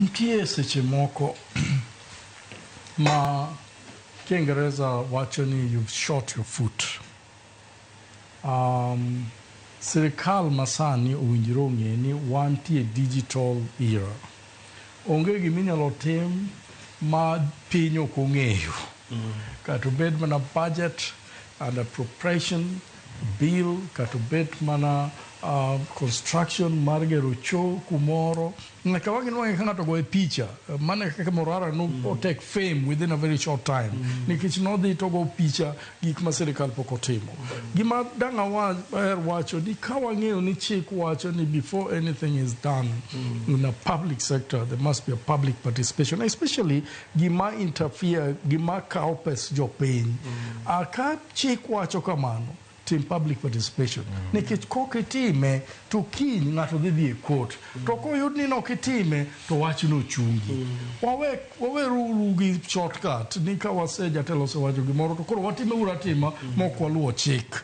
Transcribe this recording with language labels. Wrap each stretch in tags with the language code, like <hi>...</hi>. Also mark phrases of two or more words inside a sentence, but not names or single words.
<luo>Nitie seche moko ma Kiingereza wacho ni</luo> <en>you've shot your foot.</en> <luo>Sirikal masani owinjore ong'e ni wantie</luo> <en>digital era.</en> <luo>Onge giminyalo tim ma piny ok ong'eyo. Kata obed mana</luo> <en>budget and appropriation bill,</en> <luo>kata obed mana construction mar gero choo kumoro. Nyaka waginwang'e ka ng'ato goye picha. Mane kaka</luo> <en>Morara no take fame within a very short time.</en> <luo>Nikech nodhi to go picha gik ma sirikal pok otimo. Gima dang' wacho ni ka wang'eyo ni chik wacho ni</luo> <en>before anything is done in a public sector, there must be a public participation,</en> <luo>especially gima interfere, gima kao pes jopiny. Ka chik wacho kamano,</luo> <en>in public participation.</en> <luo>Nikech kokitime to kiny ng'ato dhi e court. To koyud ni nokitime to wach no chungi. Waweru gi shortcut ni ka jatelo osewacho gimoro to koro watime uratima mok waluwo chik.</luo>